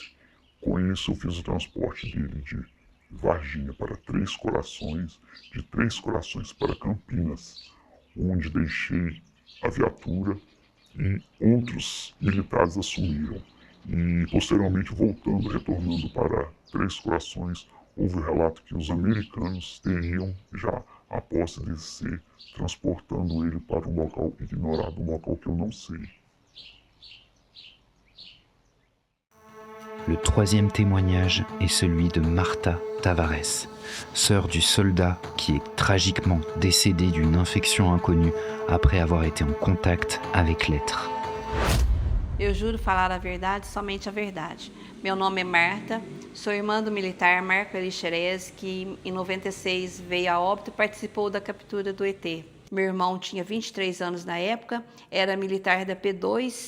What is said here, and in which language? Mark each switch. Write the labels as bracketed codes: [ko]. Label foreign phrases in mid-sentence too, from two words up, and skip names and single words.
[pt] Com isso eu fiz o transporte dele de Varginha para Três Corações, de Três Corações para Campinas, onde deixei a viatura e outros militares assumiram. E posteriormente retornando para Três Corações, houve o relato que os americanos teriam já a posse desse ser, transportando ele para um local ignorado, um local que eu não sei. [fr] Le troisième témoignage est celui de Marta Tavares, sœur du soldat qui est tragiquement décédé d'une infection inconnue après avoir été en contact avec l'être. [pt] Eu juro falar a verdade, somente a verdade. Meu nome é Marta, sou irmã do militar Marco Elixerez, que em 96 veio a óbito e participou da captura do ET. Meu irmão tinha 23 anos na época, era militar da P2.